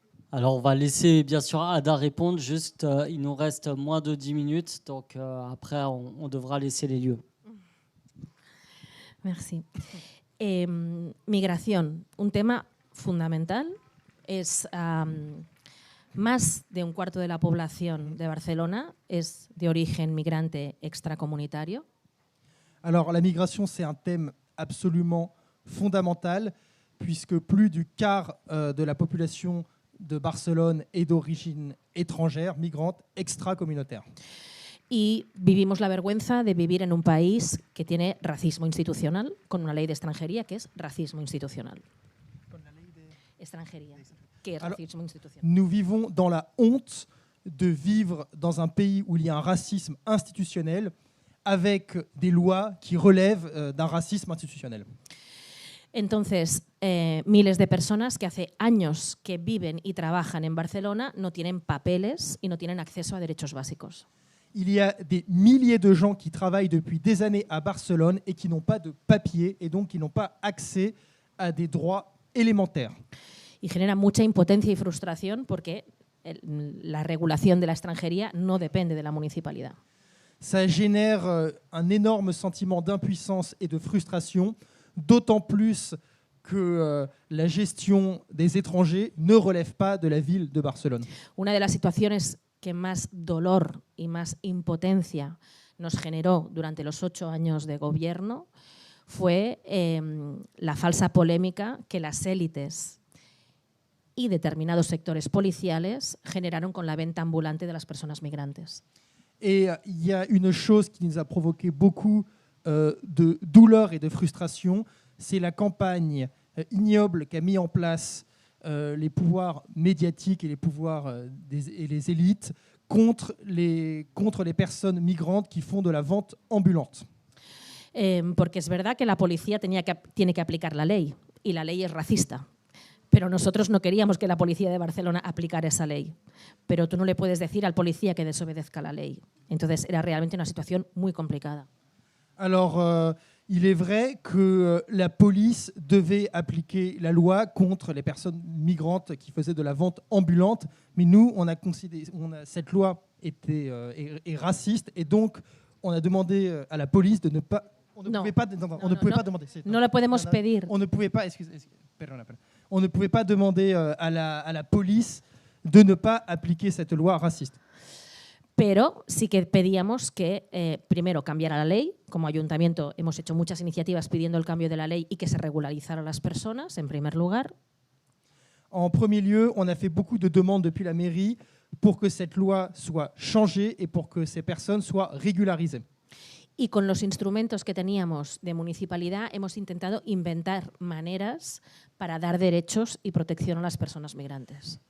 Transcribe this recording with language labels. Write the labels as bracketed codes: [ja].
[fr] Alors, on va laisser bien sûr Ada répondre. Juste, il nous reste moins de 10 minutes. Donc, après, on devra laisser les lieux. Merci. [es] Migración, un tema fundamental. Es más de un cuarto de la población de Barcelona es de origen migrante extracomunitario. [fr] Alors, la migration, c'est un thème absolument fondamental, puisque plus du quart de la population de Barcelone est d'origine étrangère, migrante, extracommunautaire. [es] Y vivimos la vergüenza de vivir en un país que tiene racismo institucional, con una ley de extranjería que es racismo institucional. Con la ley de extranjería, que es [fr] Alors, [es] racismo institucional. [fr] Nous vivons dans la honte de vivre dans un pays où il y a un racisme institutionnel, avec des lois qui relèvent d'un racisme institutionnel. [es] Entonces, miles de personas que hace años que viven y trabajan en Barcelona no tienen papeles y no tienen acceso a derechos básicos. [fr] Il y a des milliers de gens qui travaillent depuis des années à Barcelone et qui n'ont pas de papier et donc qui n'ont pas accès à des droits élémentaires. [es] Y genera mucha impotencia y frustración porque la regulación de la extranjería no depende de la municipalidad. [fr] Ça génère un énorme sentiment d'impuissance et de frustration, d'autant plus que la gestion des étrangers ne relève pas de la ville de Barcelone. [es] Una de las situaciones que más dolor y más impotencia nos generó durante los 8 años de gobierno fue la falsa polémica que las élites y determinados sectores policiales generaron con la venta ambulante de las personas migrantes. [fr] Et il y a une chose qui nous a provoqué beaucoup de douleur et de frustration, c'est la campagne ignoble qu'a mis en place les pouvoirs médiatiques et les pouvoirs et les élites contre les personnes migrantes qui font de la vente ambulante. [es] Porque es verdad que la policía tiene que aplicar la ley, y la ley es racista. Pero nosotros no queríamos que la policía de Barcelona aplicara esa ley. Pero tú no le puedes decir al policía que desobedezca la ley. Entonces era realmente una situación muy complicada. [fr] Alors, il est vrai que la police devait appliquer la loi contre les personnes migrantes qui faisaient de la vente ambulante, mais nous, on a considéré, cette loi est raciste, et donc on a demandé à la police de ne pas... On ne pouvait pas demander. [es] No le podemos pedir. [fr] On ne pouvait pas, on ne pouvait pas demander à la police de ne pas appliquer cette loi raciste. [es] Pero sí que pedíamos que primero cambiara la ley. Como ayuntamiento hemos hecho muchas iniciativas pidiendo el cambio de la ley y que se regularizara a las personas, en primer lugar. [fr] En premier lieu, on a fait beaucoup de demandes depuis la mairie pour que cette loi soit changée et pour que ces personnes soient régularisées. [es] Y con los instrumentos que teníamos de municipalidad hemos intentado inventar maneras para dar derechos y protección a las personas migrantes.